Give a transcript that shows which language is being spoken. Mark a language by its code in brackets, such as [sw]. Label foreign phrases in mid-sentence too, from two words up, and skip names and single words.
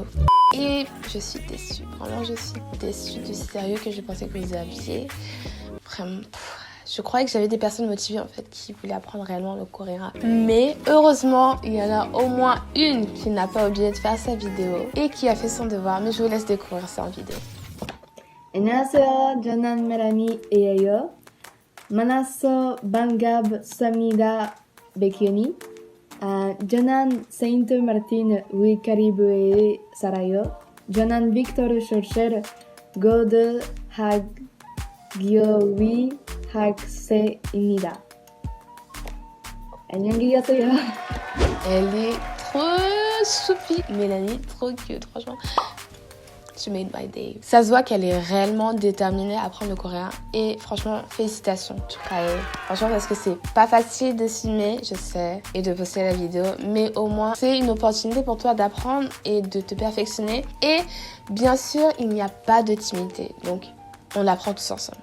[fr] Et je suis déçue, vraiment je suis déçue du sérieux que je pensais que vous aviez. Vraiment, je croyais que j'avais des personnes motivées en fait qui voulaient apprendre réellement le coréen. Mais heureusement, il y en a au moins une qui n'a pas oublié de faire sa vidéo et qui a fait son devoir. Mais je vous laisse découvrir ça en vidéo. [ko] 안녕하세요. 저는 메라니예요. 만나서 반갑습니다. 베키니. 저는 세인트 마르틴 위카리브에 살아요. 저는 빅토르 쇼셜 고등학교 학생입니다. 안녕히 계세요. [fr] Elle est trop soupie, Mélanie, trop cute, franchement. [en] She made my day. [fr] Ça se voit qu'elle est réellement déterminée à apprendre le coréen et franchement, félicitations. Franchement, parce que c'est pas facile de filmer, je sais, et de poster la vidéo, mais au moins, c'est une opportunité pour toi d'apprendre et de te perfectionner. Et bien sûr, il n'y a pas de timidité, donc on l'apprend tous ensemble.